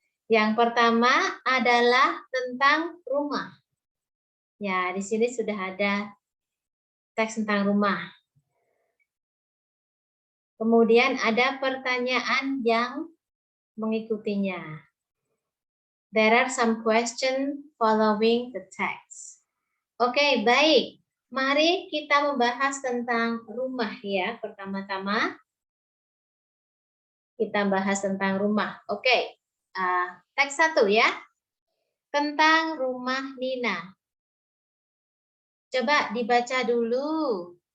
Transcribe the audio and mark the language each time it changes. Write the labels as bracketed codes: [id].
[id] Yang pertama adalah tentang rumah. Ya, di sini sudah ada teks tentang rumah. Kemudian ada pertanyaan yang mengikutinya. [en] There are some questions following the text. [id] Oke, baik. Mari kita membahas tentang rumah ya. Pertama-tama kita bahas tentang rumah. Oke, teks 1 ya. Tentang rumah Nina. Coba dibaca dulu.